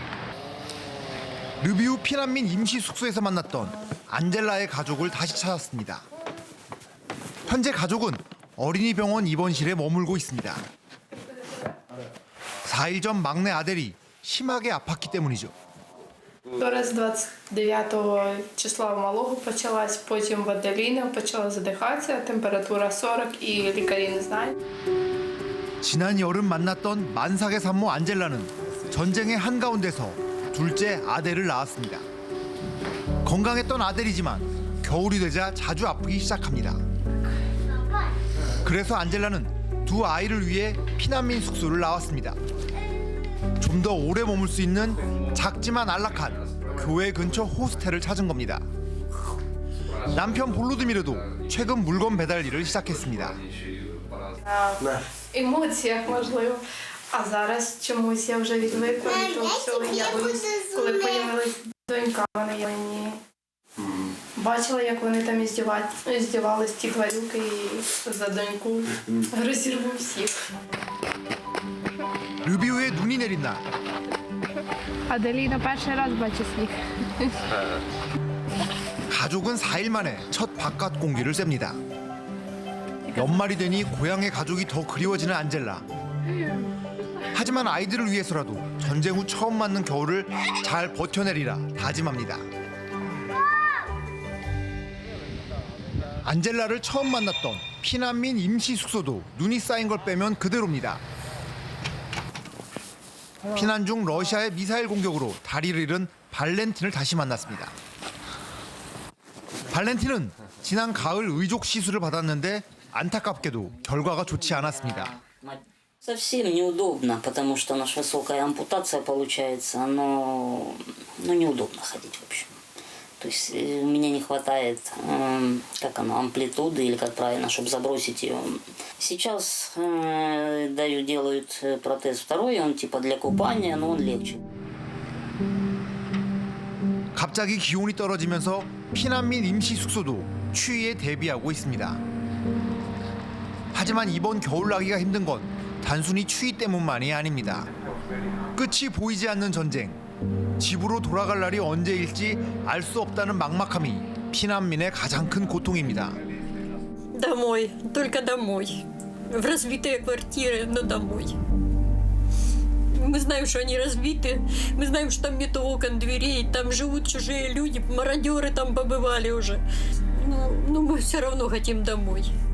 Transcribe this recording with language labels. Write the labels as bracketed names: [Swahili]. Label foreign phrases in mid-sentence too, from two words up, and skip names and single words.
[Korean] 르비우 피난민 임시 숙소에서 만났던 안젤라의 가족을 다시 찾았습니다. 현재 가족은 어린이 병원 입원실에 머물고 있습니다. 4일 전 막내 아델이 심하게 아팠기 때문이죠. [Ukrainian] Вчора з 29 числа в малого почалась, потім в Аделіни почала задихатися, температура 40 і лікарі не знають. [Korean] 지난 여름 만났던 만삭의 산모 안젤라는 전쟁의 한가운데서 둘째 아델을 낳았습니다. 건강했던 아델이지만 겨울이 되자 자주 아프기 시작합니다. 그래서 안젤라는 두 아이를 위해 피난민 숙소를 나왔습니다. 좀 더 오래 머물 수 있는 작지만 안락한 교회 근처 호스텔을 찾은 겁니다. 남편 볼로드미르도 최근 물건 배달 일을 시작했습니다. [Ukrainian] Емоціях, можливо. А зараз чомусь я вже відвикла від того всього. Я боюсь, коли появилась донька, вона є мені. Бачила, як вони там здівались, ті тварюки, і за доньку розірву всіх. [Korean] 르비우에 눈이 내린 날 [Ukrainian] Аделіна перший раз бачить сніг. [Korean] 가족은 4일 만에 첫 바깥 공기를 쐵니다. 연말이 되니 고향의 가족이 더 그리워지는 안젤라. 하지만 아이들을 위해서라도 전쟁 후 처음 맞는 겨울을 잘 버텨내리라 다짐합니다. 안젤라를 처음 만났던 피난민 임시 숙소도 눈이 쌓인 걸 빼면 그대로입니다. 피난 중 러시아의 미사일 공격으로 다리를 잃은 발렌틴을 다시 만났습니다. 발렌틴은 지난 가을 의족 시술을 받았는데 안타깝게도 결과가 좋지 않았습니다. [Russian] Совсем неудобно, потому что у нас высокая ампутация получается, но неудобно ходить в общем. То есть у меня не хватает, амплитуды или как правильно, чтобы забросить ее. Сейчас делают протез второй, он типа для купания, но он легче. [Korean] 갑자기 기온이 떨어지면서 피난민 임시 숙소도 추위에 대비하고 있습니다. 하지만 이번 겨울나기가 힘든 건 단순히 추위 때문만이 아닙니다. 끝이 보이지 않는 전쟁. 집으로 돌아갈 날이 언제일지 알 수 없다는 막막함이 피난민의 가장 큰 고통입니다. [Russian] Домой, только домой. В разбитые квартиры, но домой. Мы знаем, что они разбиты, мы знаем, что там нет окон, дверей, там живут чужие люди, мародеры там побывали уже. Но мы все равно хотим домой.